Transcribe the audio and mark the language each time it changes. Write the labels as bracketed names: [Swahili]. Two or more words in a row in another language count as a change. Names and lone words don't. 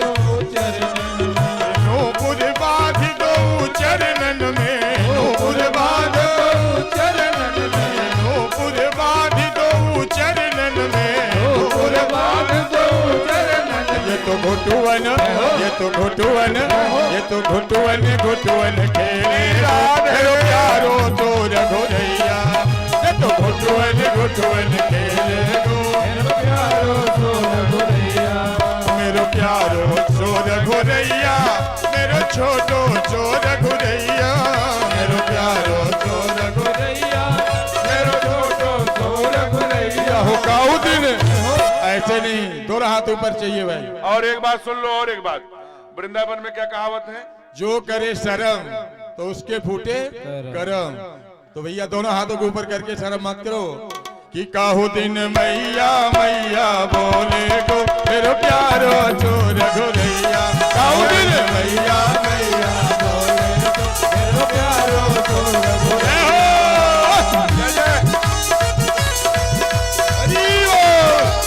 [Braj] नूपुर बांध दो चरणन में नूपुर बांध चरणन में नूपुर बांध दो चरणन में नूपुर बांध दो चरणन। ये तो घुटुवन ये तो घुटुवन ये तो घुटुवन घुटुवन खेले मेरो प्यारो तो रघुरैया। ये तो घुटुवन घुटुवन खेले मेरो प्यारो तो रघुरैया। मेरो प्यारो सो रघुरैया मेरो छोटो सो रघुरैया। मेरो प्यारो सो रघुरैया मेरो छोटो सो रघुरैया। [Hindi] हो काऊ दिन ऐसे नहीं, दोनों हाथ ऊपर चाहिए भाई। और एक बात सुन लो, और एक बात, वृंदावन में क्या कहावत है? जो करे शर्म तो उसके फूटे करम। तो भैया दोनों हाथों को ऊपर करके शर्म मत करो कि [Braj] काहू दिन मैया मैया बोले गो मेरो प्यारो जो रघुरैया। काहू दिन मैया मैया बोले गो मेरो प्यारो जो रघुरैया। [Hindi] जय जय हरि बोल।